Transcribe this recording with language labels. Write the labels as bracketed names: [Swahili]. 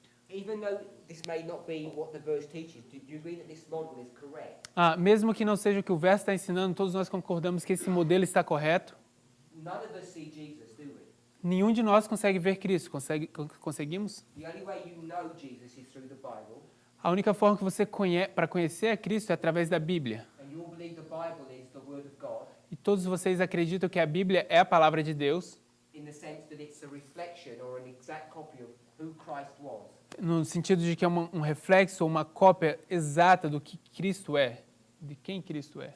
[English] Even though this may not be what the verse teaches, do you agree that this model is correct? [Portuguese] Mesmo que não seja o que o verso está ensinando, todos nós concordamos que esse modelo está correto. [English] None of us see Jesus, do we? [Portuguese] Nenhum de nós consegue ver Cristo. Conseguimos? [English] The only way you know Jesus is through the Bible, [Portuguese] A única forma que você para conhecer a Cristo é através da Bíblia. [English] and you all believe the Bible is the Word of God, [Portuguese] E todos vocês acreditam que a Bíblia é a palavra de Deus, [English] in the sense that it's a reflection or an exact copy of who Christ was. [Portuguese] no sentido de que é um reflexo ou uma cópia exata do que Cristo é, de quem Cristo é.